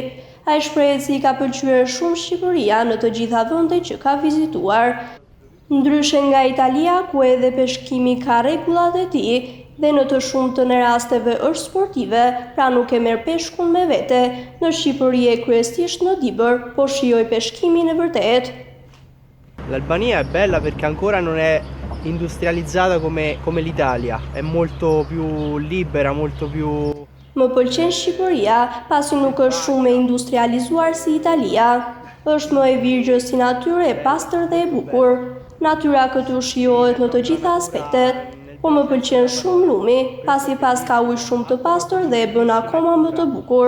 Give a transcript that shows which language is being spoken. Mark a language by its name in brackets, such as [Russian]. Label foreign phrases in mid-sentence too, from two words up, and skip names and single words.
[Albanian] Ai shpreh se i ka pëlqyer shumë Shqipëria në të gjitha vendet që ka vizituar. Ndryshe nga Italia, ku edhe peshkimi ka rregullat e tij dhe në të shumtën e rasteve është sportive, pra nuk e merr peshkun me vete. Në Shqipëri e kryesisht në Dibër, po shijoj peshkimin e vërtet. [Italian] L'Albania è bella perché ancora non è industrializzata come l'Italia, è molto più libera, molto più... [Albanian] Më pëlqen Shqipëria, pasi nuk është shumë e industrializuar si Italia. Është më e virgjër si natyrë, e pastër dhe e bukur. Natyra këtu shijohet në të gjitha aspektet, po më pëlqen shumë lumi, pasi pas ka ujë shumë të pastër dhe e bën akoma më të bukur.